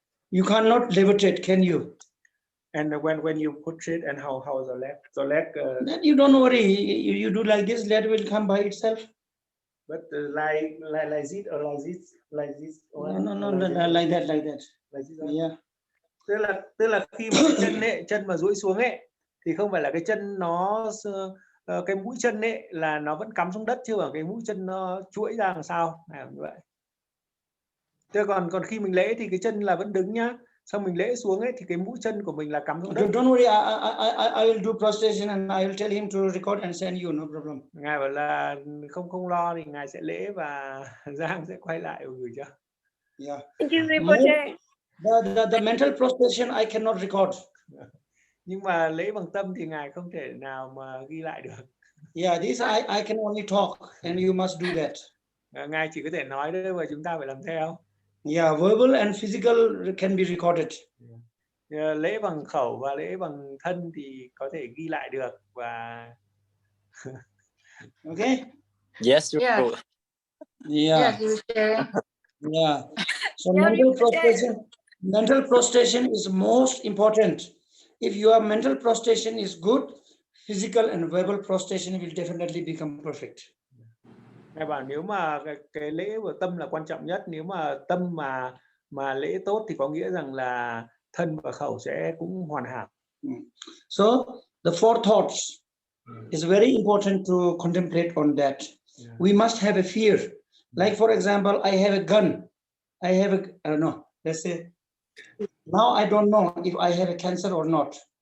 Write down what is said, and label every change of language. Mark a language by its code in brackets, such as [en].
[en] You cannot levitate, can you? And when you put it, and how is the leg? The leg. Then you don't worry. You do like this, leg will come by itself. But like this or like this. No, like that. Like this. Yeah. [vi] Tức là khi mà chân mà duỗi xuống ấy, thì không phải là cái chân nó cái mũi chân ấy là nó vẫn cắm xuống đất, chứ ở cái mũi chân nó chuỗi ra làm sao như vậy. Thế còn khi mình lễ thì cái chân là vẫn đứng nhá, xong mình lễ xuống ấy thì cái mũi chân của mình là cắm xuống đất. [en] Don't worry, I will do prostration and I will tell him to record and send you, no problem. [vi] Ngài bảo là không lo, thì ngài sẽ lễ và Giang sẽ quay lại và gửi cho. [en] Yeah. Thank you, Rinpoche. The mental prostration I cannot record. [vi] Nhưng mà lễ bằng tâm thì ngài không thể nào mà ghi lại được. [en] Yeah, this I can only talk and you must do that. [vi] Ngài chỉ có thể nói đấy và chúng ta phải làm theo. [en] Yeah, verbal and physical can be recorded. [vi] Lễ bằng khẩu và lễ bằng thân thì có thể ghi lại được và [en] okay. Yes, Yeah. Yeah. Yeah. So mental prostration is most important. If your mental prostration is good, physical and verbal prostration will definitely become perfect. [vi] Ngài bảo nếu mà cái lễ của tâm là quan trọng nhất, nếu mà tâm mà lễ tốt thì có nghĩa rằng là thân và khẩu sẽ cũng hoàn hảo. [en] So the four thoughts is very important to contemplate on that. We must have a fear. Like for example, I have a gun. I have no. Let's say now I don't know if I have a cancer or not.